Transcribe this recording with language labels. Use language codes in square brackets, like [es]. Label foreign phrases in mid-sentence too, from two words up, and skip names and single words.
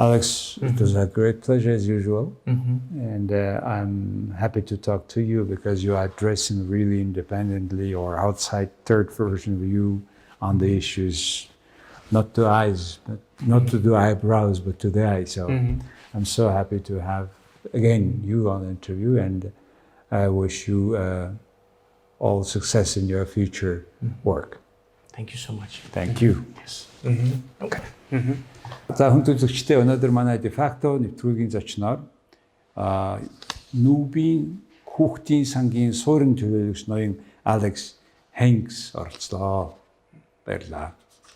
[en] Alex, it was a great pleasure as usual. And I'm happy to talk to you because you are addressing really independently or outside third person view on the issues, not to eyes, but not to the eyebrows, but to the eyes. So I'm so happy to have, again, you on the interview, and I wish you all success in your future work. Thank you so much. Thank you. Yes. Okay. [mn] За хүндлэгчтэй өнөөдөр манай дефакто нэвтрүүлгийн зочноор НҮБ-ын Хүүхдийн Сангийн Суурин төлөөлөгч ноён Алекс Хaйкенс оролцлоо. Баярлалаа.